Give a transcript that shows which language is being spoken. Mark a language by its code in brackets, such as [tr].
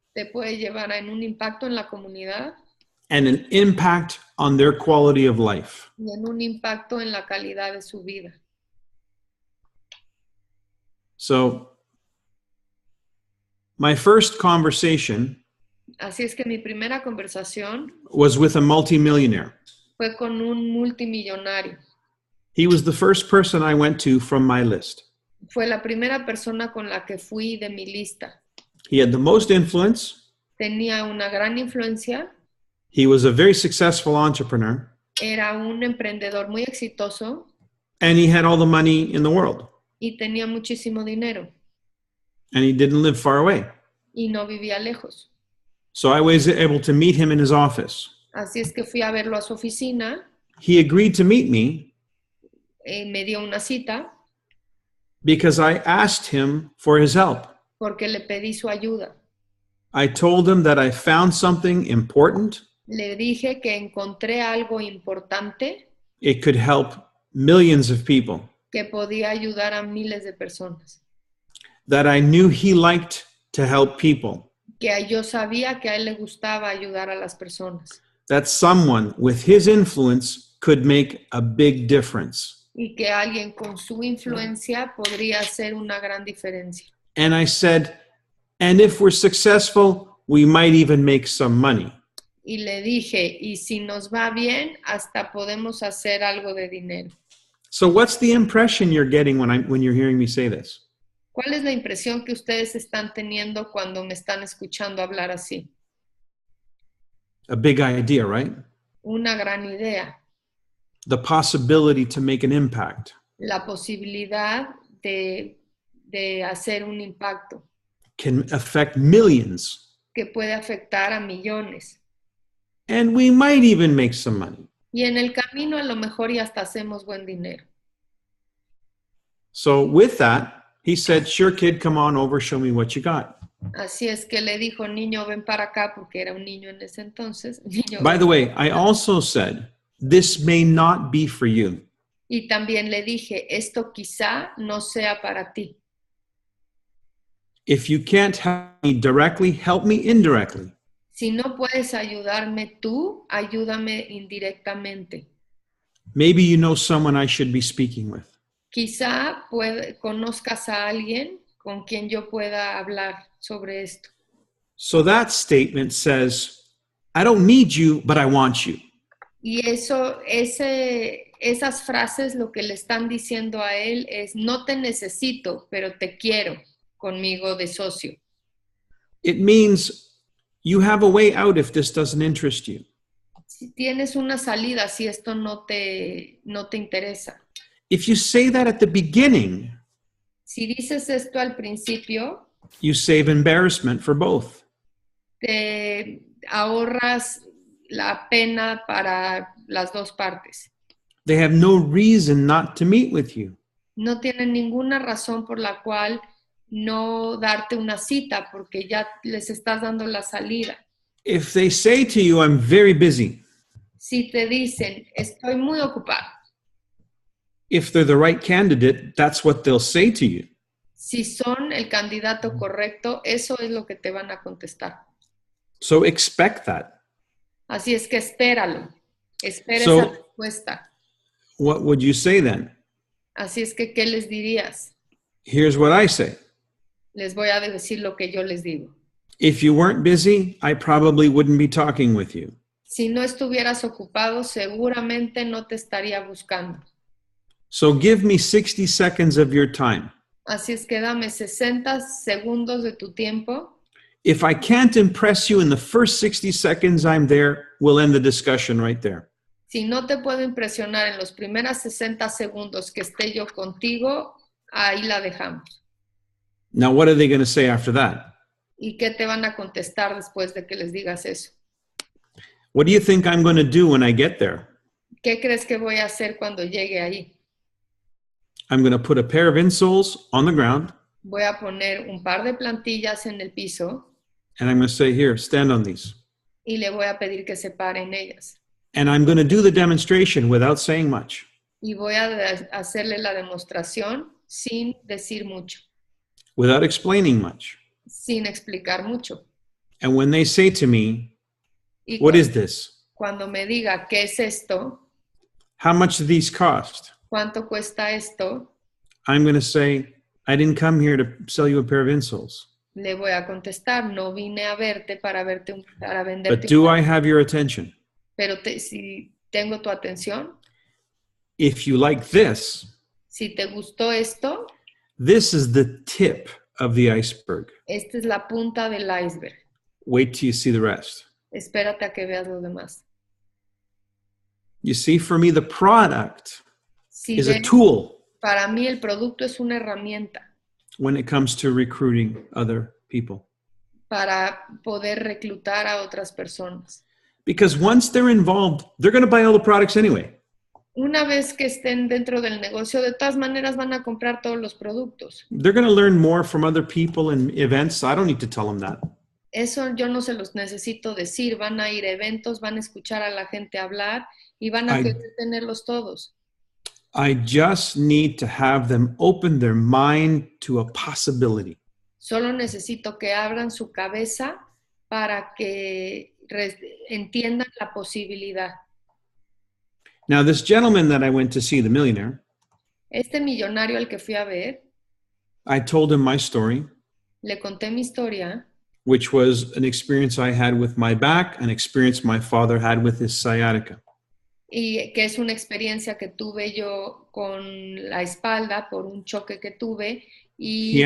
[es] te puede llevar a un impacto en la comunidad [en] and an impact on their quality of life. [es] y en un impacto en la calidad de su vida. [en] So, my first conversation [es] Así es que mi primera conversación [en] was with a multimillionaire. [es] fue con un multimillonario. [en] He was the first person I went to from my list. [es] Fue la primera persona con la que fui de mi lista. [en] He had the most influence. [es] Tenía una gran influencia. [en] He was a very successful entrepreneur. [es] Era un emprendedor muy exitoso [en] And he had all the money in the world. [es] y tenía muchísimo dinero [en] And he didn't live far away. [es] y no vivía lejos. [en] So I was able to meet him in his office. [es] Así es que fui a verlo a su oficina, [en] He agreed to meet me [es] me dio una cita [en] because I asked him for his help. [es] porque le pedí su ayuda. [en] I told him that I found something important. [es] Le dije que encontré algo importante [en] It could help millions of people, [es] que podía ayudar a miles de personas, [en] that I knew he liked to help people, [es] que yo sabía que a él le gustaba ayudar a las personas [en] that someone with his influence could make a big difference. [es] y que alguien con su influencia podría hacer una gran diferencia. [en] And I said, and if we're successful, we might even make some money. [es] Y le dije, y si nos va bien, hasta podemos hacer algo de dinero. [en] So what's the impression you're getting when you're hearing me say this? [es] ¿Cuál es la impresión que ustedes están teniendo cuando me están escuchando hablar así? [en] A big idea, right? [es] Una gran idea, [en] The possibility to make an impact. [es] la posibilidad de hacer un impacto [en] Can affect millions. [es] que puede afectar a millones. [en] And we might even make some money. [es] Y en el camino a lo mejor y hasta hacemos buen dinero. [en] So with that, he said, sure, kid, come on over, show me what you got. [es] Así es que le dijo, niño, ven para acá, porque era un niño en ese entonces. Niño, [en] By the way, I also said, this may not be for you. [es] y también le dije, esto quizá no sea para ti. [en] If you can't help me directly, help me indirectly. [es] Si no puedes ayudarme tú, ayúdame indirectamente. [en] Maybe you know someone I should be speaking with. [es] Quizá conozcas a alguien con quien yo pueda hablar sobre esto. [en] So that statement says, I don't need you, but I want you. [es] Y esas frases lo que le están diciendo a él es, no te necesito, pero te quiero conmigo de socio. [en] It means you have a way out if this doesn't interest you. [es] Si tienes una salida, si esto no te interesa. [en] If you say that at the beginning, [es] Si dices esto al principio, [en] you save embarrassment for both. [es] te ahorras la pena para las dos partes. [en] They have no reason not to meet with you. [es] No tienen ninguna razón por la cual no darte una cita porque ya les estás dando la salida. [en] If they say to you, I'm very busy, [es] Si te dicen, estoy muy ocupado, [en] if they're the right candidate, that's what they'll say to you. [es] si son el candidato correcto, eso es lo que te van a contestar. [en] So expect that. [es] Así es que espéralo, espera [en] So- [es] esa respuesta. [en] What would you say then? [es] Así es que, ¿qué les dirías? [en] Here's what I say. [es] Les voy a decir lo que yo les digo. [en] If you weren't busy, I probably wouldn't be talking with you. [es] Si no estuvieras ocupado, seguramente no te estaría buscando. [en] So give me 60 seconds of your time. [es] Así es que dame 60 segundos de tu tiempo. [en] If I can't impress you in the first 60 seconds I'm there, we'll end the discussion right there. [es] Si no te puedo impresionar en los primeros 60 segundos que esté yo contigo, ahí la dejamos. [en] Now, what are they going to say after that? [es] ¿Y qué te van a contestar después de que les digas eso? [en] What do you think I'm going to do when I get there? [es] ¿Qué crees que voy a hacer cuando llegue ahí? [en] I'm going to put a pair of insoles on the ground, [es] Voy a poner un par de plantillas en el piso [en] and I'm going to say, here, stand on these. [es] y le voy a pedir que se paren ellas. [en] And I'm going to do the demonstration without saying much. [es] Y voy a hacerle la demostración sin decir mucho, [en] Without explaining much. [es] sin explicar mucho. [en] And when they say to me, [es] Y [en] what is this? [es] cuando me diga, ¿qué es esto? [en] How much do these cost? [es] ¿Cuánto cuesta esto? [en] I'm going to say, I didn't come here to sell you a pair of insoles. [es] Le voy a contestar, no vine a verte para [en] But [es] venderte. [en] do I have your attention? [es] Pero si tengo tu atención, [en] If you like this, [es] si te gustó esto, [en] this is the tip of the iceberg. [es] esta es la punta del iceberg. [en] Wait till you see the rest. [es] Espérate a que veas lo demás. [en] You see, for me, the product [es] Si [en] is a [es] ven, [en] tool [es] para mí el producto es una herramienta [en] when it comes to recruiting other people. [es] para poder reclutar a otras personas. [en] Because once they're involved, they're going to buy all the products anyway. [es] Una vez que estén dentro del negocio, de todas maneras van a comprar todos los productos. [en] They're going to learn more from other people and events. I don't need to tell them that. [es] Eso yo no se los necesito decir. Van a ir a eventos, van a escuchar a la gente hablar y van a Ay. querer tenerlos todos. [en] I just need to have them open their mind to a possibility. [es] Solo necesito que abran su cabeza para que entiendan la posibilidad. [en] Now, this gentleman that I went to see, the millionaire, [es] Este millonario al que fui a ver, [en] I told him my story, [es] le conté mi historia, [en] which was an experience I had with my back, an experience my father had with his sciatica. [es] y que es una experiencia que tuve yo con la espalda por un choque que tuve y